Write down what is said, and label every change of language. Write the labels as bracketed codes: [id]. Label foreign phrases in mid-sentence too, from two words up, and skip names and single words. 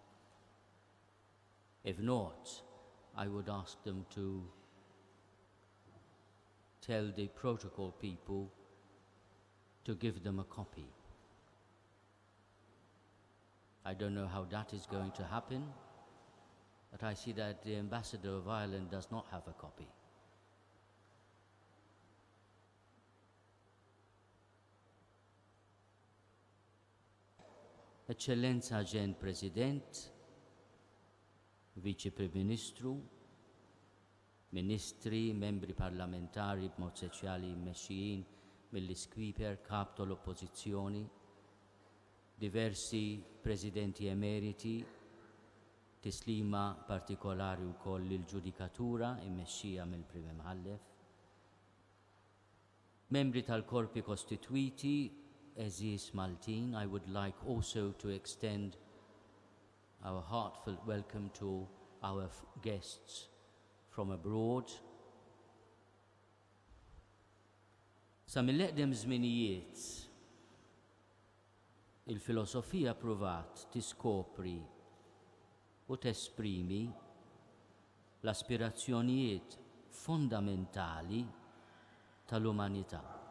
[en] If not, I would ask them to tell the protocol people to give them a copy. I don't know how that is going to happen, but I see that the ambassador of Ireland does not have a copy. [mt] Eccellenza Ġen President, Vice Prim Ministru, Ministri, membri parlamentari b'mod speċjali mmexxijin mill-Iskwiper, kap tal-Oppożizzjoni, diversi Presidenti emeriti, tislima partikolari wkoll lill-Ġudikatura mmexxija mill-Prim Imħallef, membri tal-Korpi Kostitwiti, Eżis Maltin, [en] I would like also to extend our heartfelt welcome to our guests from abroad. [mt] Sa mill-eqdem żminijiet il-filosofija pruvat tiskopri u tesprimi l-aspirazzjonijiet fondamentali tal-umanità.